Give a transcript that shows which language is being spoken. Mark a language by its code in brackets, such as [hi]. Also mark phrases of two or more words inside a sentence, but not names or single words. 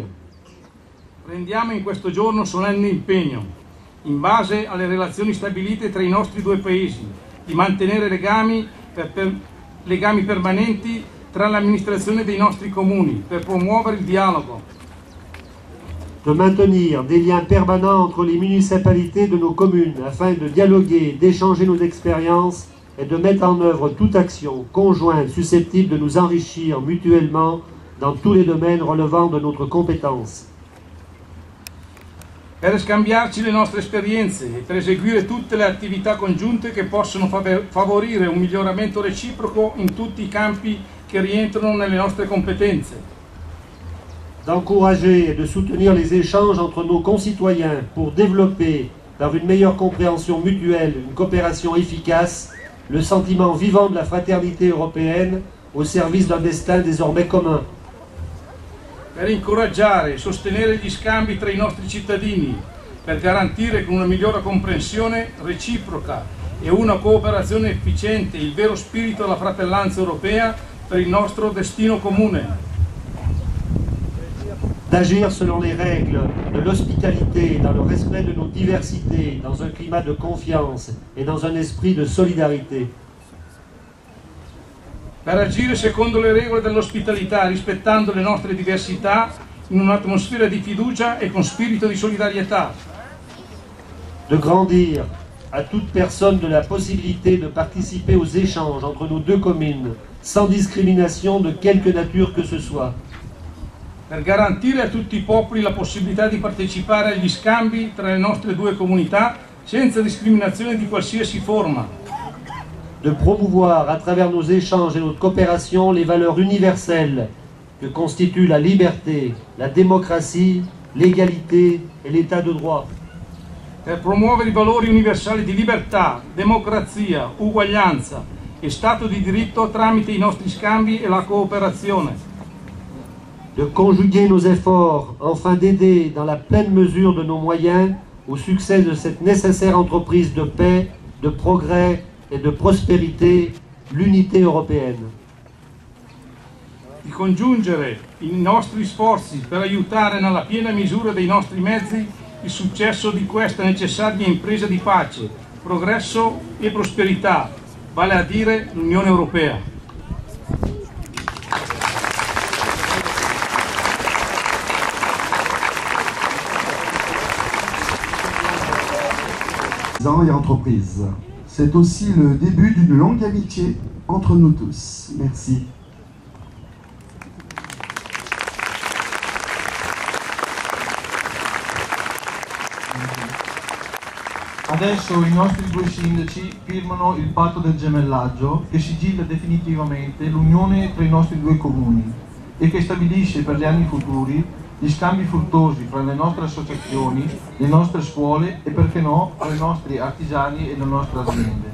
[it] Prendiamo in questo giorno solenne impegno, in base alle relazioni stabilite tra i nostri due paesi, di mantenere legami permanenti tra l'amministrazione dei nostri comuni, per promuovere il dialogo. [fr] De maintenir des liens permanents entre les municipalités de nos communes afin de dialoguer, d'échanger nos expériences et de mettre en œuvre toute action conjointe susceptible de nous enrichir mutuellement dans tous les domaines relevant de notre compétence. [it] per scambiarci le nostre esperienze e per eseguire tutte le attività congiunte che possono favorire un miglioramento reciproco in tutti i campi che rientrano nelle nostre competenze. [fr] D'encourager et de soutenir les échanges entre nos concitoyens pour développer, par une meilleure compréhension mutuelle, une coopération efficace, le sentiment vivant de la fraternité européenne au service d'un destin désormais commun. [it] Per incoraggiare e sostenere gli scambi tra i nostri cittadini, per garantire con una migliore comprensione reciproca e una cooperazione efficiente il vero spirito della fratellanza europea per il nostro destino comune. [fr] D'agir selon les règles de l'hospitalité, dans le respect de nos diversités, dans un climat de confiance et dans un esprit de solidarité. [it] Per agire secondo le regole dell'ospitalità, rispettando le nostre diversità, in un'atmosfera di fiducia e con spirito di solidarietà. [fr] De grandir à toute personne de la possibilité de participer aux échanges entre nos deux communes, sans discrimination de quelque nature que ce soit. [it] Per garantire a tutti i popoli la possibilità di partecipare agli scambi tra le nostre due comunità senza discriminazione di qualsiasi forma. [fr] De promouvoir à travers nos échanges et notre coopération les valeurs universelles que constituent la liberté, la démocratie, l'égalité et l'état de droit. [it] Per promuovere i valori universali di libertà, democrazia, uguaglianza e Stato di diritto tramite i nostri scambi e la cooperazione. [fr] De conjuguer nos efforts afin d'aider dans la pleine mesure de nos moyens au succès de cette nécessaire entreprise de paix, de progrès et de prospérité, l'unité européenne. [it] Di congiungere i nostri sforzi per aiutare nella piena misura dei nostri mezzi il successo di questa necessaria impresa di pace, progresso e prosperità, vale a dire l'Unione Europea. [fr] Et entreprises. C'est aussi le début d'une longue amitié entre nous tous. Merci. [it] Adesso i nostri due sindaci firmano il patto del gemellaggio che sigilla definitivamente l'unione tra i nostri due comuni e che stabilisce per gli anni futuri gli scambi fruttuosi fra le nostre associazioni, le nostre scuole e perché no, tra i nostri artigiani e le nostre aziende.